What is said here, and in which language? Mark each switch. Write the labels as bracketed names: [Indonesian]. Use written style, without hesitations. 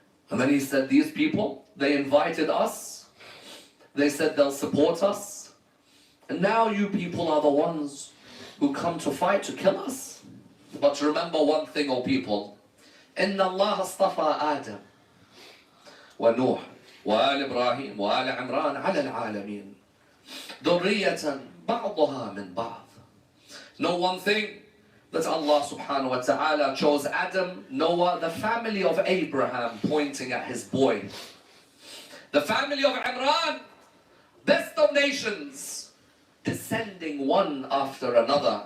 [English] And then he said, these people, they invited us. They said they'll support us. And now you people are the ones who come to fight to kill us. But remember one thing, O people. [Arabic] إِنَّ اللَّهَ اصْطَفَى آدَمَ وَنُوحَ وآل إبراهيم وآل عمران على العالمين ذرية بعضها من بعض. [English] Know one thing, that Allah subhanahu wa ta'ala chose Adam, Noah, the family of Abraham, pointing at his boy. The family of Imran, best of nations, descending one after another.